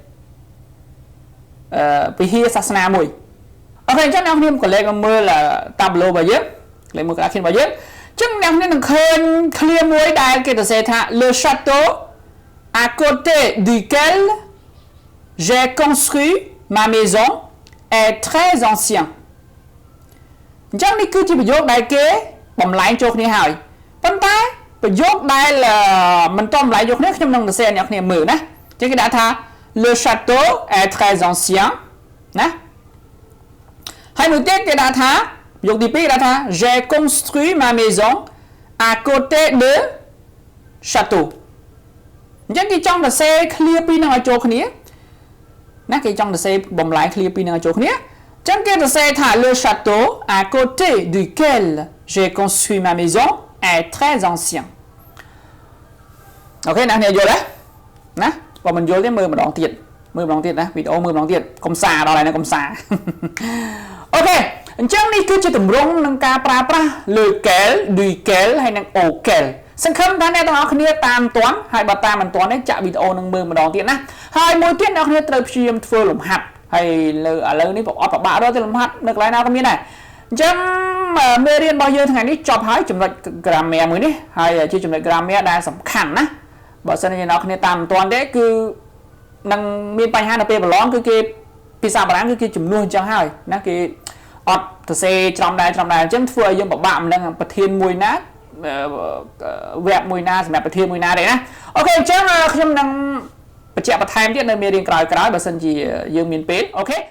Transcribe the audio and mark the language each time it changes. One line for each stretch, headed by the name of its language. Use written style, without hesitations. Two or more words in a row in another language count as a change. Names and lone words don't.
Khmer: វិហារសាសនាមួយអូខេអញ្ចឹងអ្នកខ្ញុំក៏លេខមកមើល tableau របស់យើងលេខមើលក្រាស់របស់យើងអញ្ចឹងអ្នកខ្ញុំនឹងឃើញឃ្លាមួយដែលគេសរសេរថា
French: le château à côté duquel j'ai construit ma maison est très ancien
Khmer: អញ្ចឹងនេះគឺជាប្រយោគដែលគេបំលែងចូល គ្នាហើយប៉ុន្តែប្រយោគដែលមិនតបំលែងចូលគ្នាខ្ញុំនឹងសរសេរអ្នកគ្នាមើលណាចឹងគេដាក់ថា
French: le château est très ancien
Khmer: ណាហើយមួយទៀតគេ ដាក់ថាយកទី2គេដាក់ថា
French: j'ai construit ma maison à côté de château
Khmer: អញ្ចឹងគេចង់សរសេរ clear ពីរនឹងឲ្យចូលគ្នាណាគេចង់សរសេរបំលែង clear ពីរនឹងឲ្យចូលគ្នាអញ្ចឹងគេសរសេរថា
French: le château à côté duquel j'ai construit ma maison est très ancien
Khmer: អូខេអ្នកនេះយល់ទេណាបើមិនយល់ទេមើលម្ដងទៀតណាវីដេអូមើលម្ដងទៀតកុំសាដល់ហើយណាកុំសាអូខេអញ្ចឹងនេះគឺជាទម្រង់នឹងការប្រើប្រាស់
French: lequel duquel
Khmer: ហើយនិង auquel ស ង្ឃឹមថាអ្នកទាំងអស់គ្នាតាមទាន់ហើយបើតាមមិនទាន់ទេចាក់វីដេអូនឹងមើលម្ដងទៀតណាហើយមួយទៀតអ្នកគ្នាត្រូវព្យាយាមធ្វើលំ ហាត់ហើយឥឡូវនេះអត់ប្របាក់ដល់ទេលំហាត់នៅកន្លែងណាក៏មានដែរអញ្ចឹងមេរៀនរបស់យើងថ្ងៃនេះចប់ហើយ ចំណុច grammar មួយនេះហើយជាចំណុច grammar ដែលសំខាន់ណាបើសិនជាអ្នកគ្នាតាមមិនទាន់ទេគឺនឹងមានបញ្ហានៅពេលប្រឡងគឺគេភាសាបារាំងគឺគេជំនួសអញ្ចឹងហើយណាគេអត់ទៅសេច្រំដែរអញ្ចឹងធ្វើឲ្យយើងពិបាកមិនដឹងប្រធានមួយណាវគ្គមួយណាសម្រាប់ប្រធានមួយណាទេណាអូខេអញ្ចឹងខ្ញុំនឹងបញ្ជាក់បន្ថែមទៀតនៅមេរៀនក្រោយៗបើសិនជាយើងមានពេលអូខេ